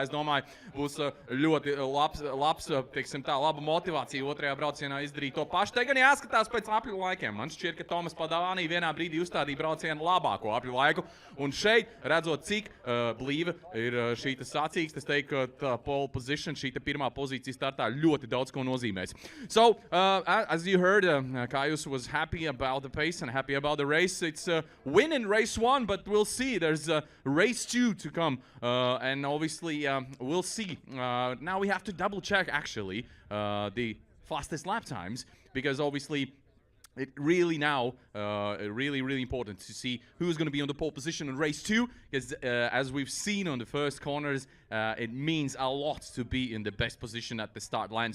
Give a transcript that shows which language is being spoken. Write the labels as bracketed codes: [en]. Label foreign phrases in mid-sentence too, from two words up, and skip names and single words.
[lv] Es domāju, būs ļoti labs, teiksim tā, laba motivācija otrajā braucienā izdarīt to pašu. Te gan jāskatās pēc apļu laikiem. Man šķiet, ka Tomas Padovani vienā brīdī uzstādīja braucienu labāko apļu laiku. Un šeit, redzot, cik blīva ir šī sacīkstes, es teiktu, ka [en] pole position, [lv] šī pirmā pozīcija startā ļoti daudz ko nozīmēs. [en] So, as you heard, Kaius was happy about the pace and happy about the race. It's a win in race 1, but we'll see. There's race 2 to come. And obviously, we'll see. Now we have to double check, actually, the fastest lap times, because obviously it really now, really important to see who's going to be on the pole position in race 2, because as we've seen on the first corners, it means a lot to be in the best position at the start line.